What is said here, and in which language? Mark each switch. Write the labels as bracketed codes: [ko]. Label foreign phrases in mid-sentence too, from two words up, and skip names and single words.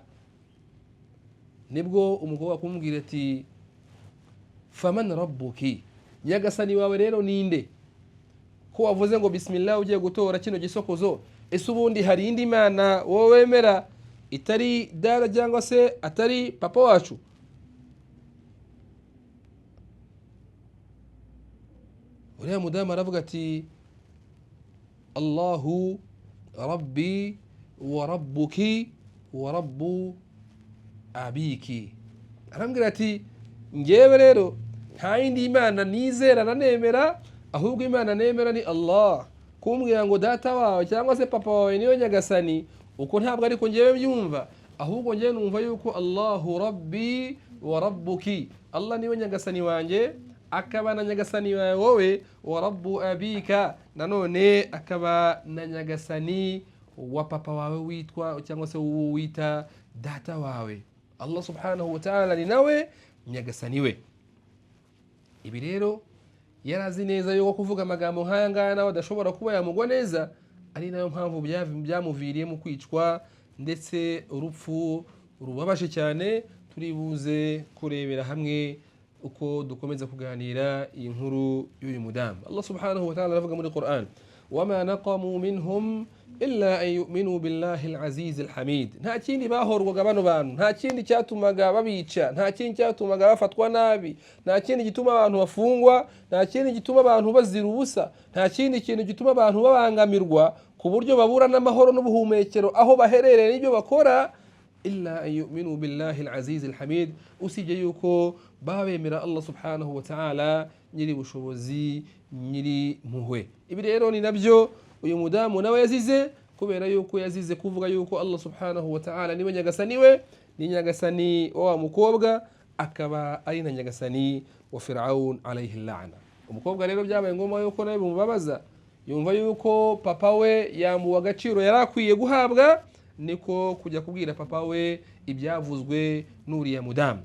[rw] Nibwo umukobwa akumubwira ati [ar] فمن ربك, [rw] nyagasani wawe rero ninde, ko wavuze ngo bismillah ugiye gutora kino gisokozo? Ese ubundi hari indi mana wowe wemera itari dara cyangwa se atari papa wacu? Uriya mudamu aravuga ati [ar] الله ربي وربك ورب أبيك. [rw] Arambwira ati ngewe rero nta yindi imana nizera na nemera, ahubwo imana nemera ni Allah. Kumbwira ngo data wawe cyangwa se papa wawe niyo nyagasani, uko ntabwo ariko ngewe byumva, ahubwo ngewe numva yuko [ar] الله ربي وربك, [rw] Allah niwe nyagasani wanjye, akaba na nyagasani wawe wowe, [ar] ورب أبيك, [rw] nanone akaba na nyagasani wa papa wawe witwa cyangwa se wita data wawe. [ar] الله سبحانه وتعالى [rw] ni nawe nyagasani we. Ibi rero yarazi neza yuko kuvuga amagambo nk'aya ngaya nawe adashobora kuba yamugwa neza, ari nayo mpamvu byamuviriyemo kwicwa, ndetse urupfu rubabaje cyane. Turi buze kurebera hamwe uko dukomeza kuganira iyi nkuru y'uyu mudamu. [ar] الله سبحانه وتعالى [rw] aravuga muri Qur'an, [ar] وما نقموا منهم إلا أن يؤمنوا بالله العزيز الحميد. [rw] Nta kindi bahorwaga bano bantu, nta kindi cyatumaga babica, nta kindi cyatumaga bafatwa nabi, nta kindi gituma abantu bafungwa, nta kindi gituma abantu bazira ubusa, nta kindi kintu gituma abantu babangamirwa ku buryo babura n'amahoro n'ubuhumekero aho baherereye n'ibyo bakora, [ar] إلا أن يؤمنوا بالله العزيز الحميد, [rw] usibye yuko babemera [ar] الله سبحانه وتعالى [rw] nyiri bushobozi, nyiri muhwe. Ibi rero ni nabyo uyu mudamu nawe yazize, kubera yuko yazize kuvuga yuko [ar] الله سبحانه وتعالى [rw] niwe nyagasani we, ni nyagasani wa mukobwa, akaba ari na nyagasani wa Firaun [ar] عليه اللعنة. [rw] Umukobwa rero byabaye ngombwa yuko nawe bumubabaza, yumva yuko papa we yambuwe agaciro yarakwiye guhabwa, niko kujya kubwira papa we ibyavuzwe n'uriya mudamu.